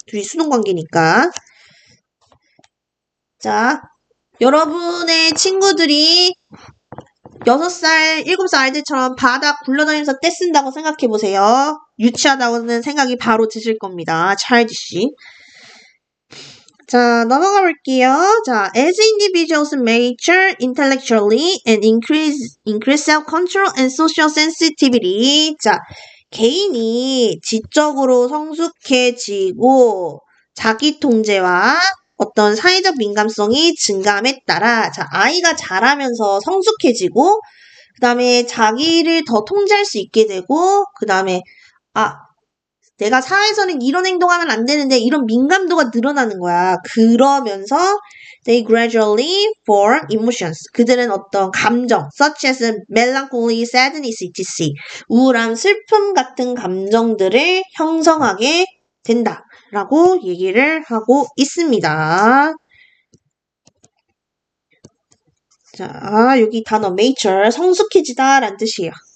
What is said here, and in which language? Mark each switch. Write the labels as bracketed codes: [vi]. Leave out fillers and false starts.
[ko] 둘이 수동관계니까. 자, 여러분의 친구들이 6살, 7살 아이들처럼 바닥 굴러다니면서 떼쓴다고 생각해보세요. 유치하다고는 생각이 바로 드실 겁니다. childish. 자, 넘어가 볼게요. [en] 자, as individuals mature intellectually and increase self-control and social sensitivity. [ko] 자, 개인이 지적으로 성숙해지고 자기 통제와 어떤 사회적 민감성이 증가함에 따라 자, 아이가 자라면서 성숙해지고 그 다음에 자기를 더 통제할 수 있게 되고 그 다음에 내가 사회에서는 이런 행동하면 안 되는데 이런 민감도가 늘어나는 거야. 그러면서 [en] they gradually form emotions. [ko] 그들은 어떤 감정, [en] such as melancholy, sadness, etc. [ko] 우울함, 슬픔 같은 감정들을 형성하게 된다. 라고 얘기를 하고 있습니다. 자, 여기 단어 mature, 성숙해지다 라는 뜻이에요.